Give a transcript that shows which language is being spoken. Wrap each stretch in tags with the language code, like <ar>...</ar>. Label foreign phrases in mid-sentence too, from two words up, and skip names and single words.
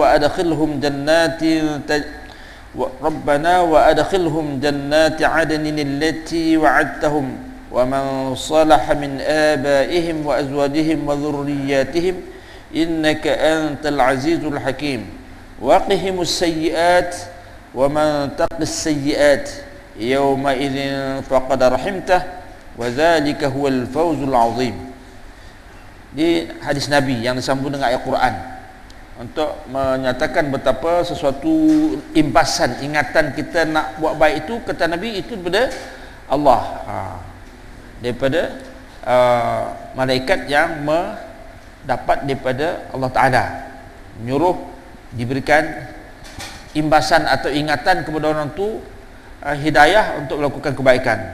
<ar>وأدخلهم جنات عدن التي وعدتهم ومن صلح من آبائهم وأزواجهم وذرياتهم إنك أنت العزيز الحكيم وقهم السيئات ومن تق السيئات يومئذ فقد رحمته وذلك هو الفوز العظيم.</ar> <ms>Di hadis Nabi yang disambung dengan ayat Quran untuk menyatakan betapa sesuatu imbasan ingatan kita nak buat baik itu, kata Nabi, itu daripada Allah, daripada malaikat yang mendapat daripada Allah Ta'ala, menyuruh diberikan imbasan atau ingatan kepada orang tu, hidayah untuk melakukan kebaikan.</ms>